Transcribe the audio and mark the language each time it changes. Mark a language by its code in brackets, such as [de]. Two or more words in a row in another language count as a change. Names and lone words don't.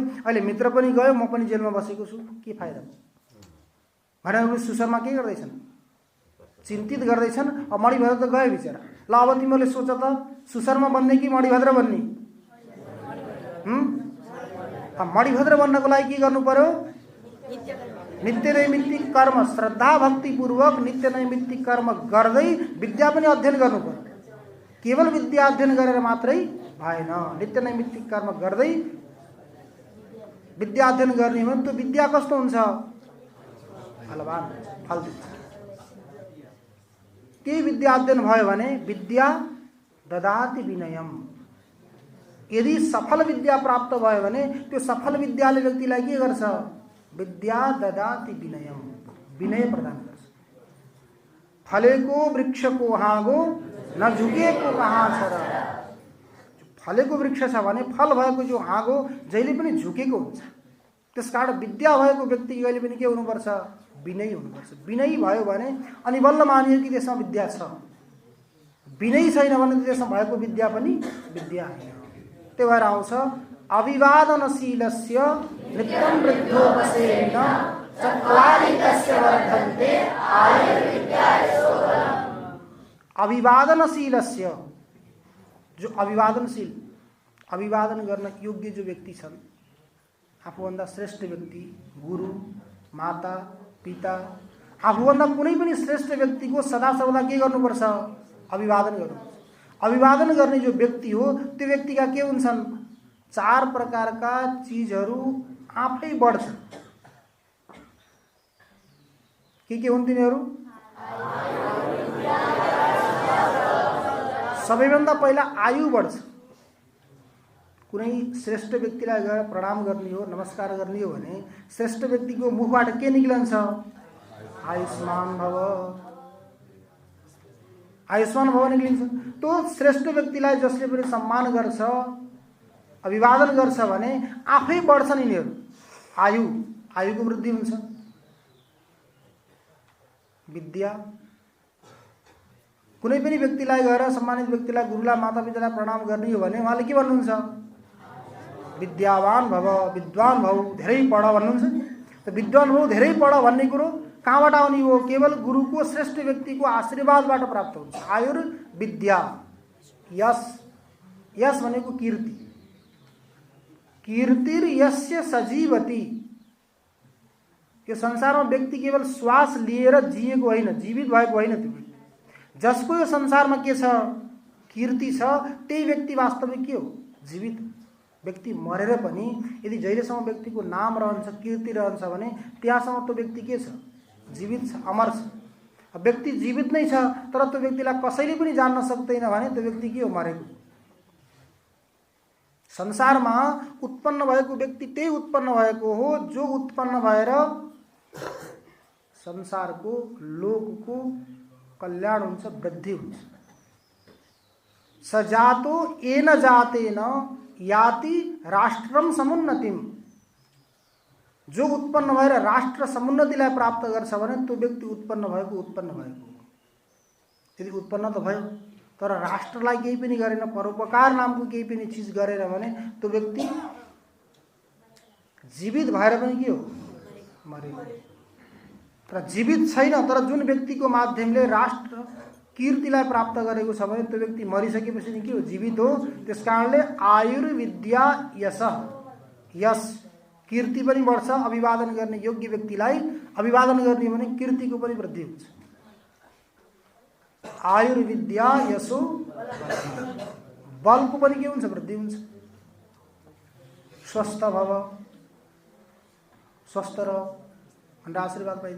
[ne] अहिले मित्र पनि गयो, म पनि जेलमा बसेको छु, के फाइदा भनेर सुशर्मा के गर्दैछन्? चिन्तित गर्दैछन्। अब मणिभद्र त गयो बिचरा। ल अब तिमीले सोच त सुशर्मा बन्ने कि मणिभद्र बन्ने? मणिभद्र बन्नको लागि के गर्नु पर्यो? नित्य नैमित्तिक कर्म, श्रद्धा भक्ति पूर्वक नित्य नैमित्तिक कर्म गर्दै विद्या पनि अध्ययन गर्नु पर्यो। केवल विद्या अध्ययन गरेर मात्रै भएन, नित्य नैमित्तिक कर्म गर्दै विद्या अध्ययन गर्ने हो भने त्यो विद्या कस्तो हुन्छ? फलवान, फल दिन्छ। केही विद्या अध्ययन भयो भने [sa] विद्या ददाति विनयम। [ne] यदि सफल विद्या प्राप्त भयो भने त्यो सफल विद्याले व्यक्तिलाई के गर्छ? [sa] विद्या ददाति विनयम, [ne] विनय प्रदान गर्छ। फलेको वृक्षको हाँगो न झुकेको कहाँ छ र। फलेको वृक्ष छ भने फल भएको जो हाँगो जहिले पनि झुकेको हुन्छ। त्यसकारण विद्या भएको व्यक्ति कहिले पनि के हुनुपर्छ? विनयी हुनुपर्छ। विनयी भयो भने अनि बल्ल मानियो कि त्यसमा विद्या छ। विनयी छैन भने त्यसमा भएको विद्या पनि विद्या होइन। त्यही भएर आउँछ [sa] अविवादनशीलस्य नित्यं वृद्धोपसेन चत्वारि तस्य वर्धन्ते आयुर्विद्यायशोधनम्। अविवादनशीलस्य, [ne] जो अभिवादनशील, अभिवादन गर्न योग्य जो व्यक्ति छन्, आफूभन्दा श्रेष्ठ व्यक्ति, गुरु, माता, पिता, आफूभन्दा कुनै पनि श्रेष्ठ व्यक्तिको सदा सर्वदा के गर्नुपर्छ? अभिवादन गर्नुपर्छ। अभिवादन गर्ने जो व्यक्ति हो त्यो व्यक्तिका के हुन्छन्? 4 प्रकारका चीजहरू आफै बढ्छन्। के हुन् तिनीहरू? सबैभन्दा पहिला आयु बढ्छ। कुनै श्रेष्ठ व्यक्तिलाई गएर प्रणाम गर्ने हो, नमस्कार गर्ने हो भने श्रेष्ठ व्यक्तिको मुखबाट के निक्लन्छ? [sa] आयुष्मान भव, आयुष्मान भव [ne] निक्लिन्छ। त्यो श्रेष्ठ व्यक्तिलाई जसले पनि सम्मान गर्छ, अभिवादन गर्छ भने आफै बढ्छन् यिनीहरू, आयुको वृद्धि हुन्छ। विद्या, कुनै पनि व्यक्तिलाई गएर सम्मानित व्यक्तिलाई, गुरुलाई, मातापितालाई प्रणाम गर्ने हो भने उहाँले के भन्नुहुन्छ? [sa] विद्यावान भव, विद्वान भव, [ne] धेरै पढ भन्नुहुन्छ। त [sa] विद्वान भव, [ne] धेरै पढ भन्ने कुरो कहाँबाट आउने हो? केवल गुरुको, श्रेष्ठ व्यक्तिको आशीर्वादबाट प्राप्त हुन्छ। आयुर्विद्या, यश, यश भनेको कीर्ति, [sa] कीर्तिर यस्य सजीवति। [ne] यो संसारमा व्यक्ति केवल श्वास लिएर जिएको होइन, जीवित भएको होइन। त्यो व्यक्ति जसको यो संसारमा के छ? कीर्ति छ, त्यही व्यक्ति वास्तविक के हो? जीवित। व्यक्ति मरेर पनि यदि जहिलेसम्म व्यक्तिको नाम रहन्छ, कीर्ति रहन्छ भने त्यहाँसम्म त्यो व्यक्ति के छ? जीवित छ, अमर छ। अब व्यक्ति जीवित नै छ तर त्यो व्यक्तिलाई कसैले पनि जान्न सक्दैन भने त्यो व्यक्ति के हो? मरेको। संसारमा उत्पन्न भएको व्यक्ति त्यही उत्पन्न भएको हो जो उत्पन्न भएर संसारको, लोकको कल्याण हुन्छ, वृद्धि हुन्छ। [sa] सजातो येन जातेन याति राष्ट्रम समुन्नतिम। [ne] जो उत्पन्न भएर राष्ट्र समुन्नतिलाई प्राप्त गर्छ भने त्यो व्यक्ति उत्पन्न भएको। यदि उत्पन्न त भयो तर राष्ट्रलाई केही पनि गरेन, परोपकार नामको केही पनि चिज गरेन भने त्यो व्यक्ति जीवित भएर पनि के हो? मरेको। तर जीवित छैन तर जुन व्यक्तिको माध्यमले राष्ट्र कीर्तिलाई प्राप्त गरेको छ भने त्यो व्यक्ति मरिसकेपछि नि के हो? जीवित हो। त्यसकारणले आयुर्विद्या यश, यश कीर्ति पनि बढ्छ। अभिवादन गर्ने योग्य व्यक्तिलाई अभिवादन गर्ने भने कीर्तिको पनि वृद्धि हुन्छ। [sa] आयुर्विद्या यशो, [ne] बलको पनि के हुन्छ? वृद्धि हुन्छ। [sa] स्वस्थ भव, [ne] स्वस्थ रह भनेर आशीर्वाद पाइन्छ।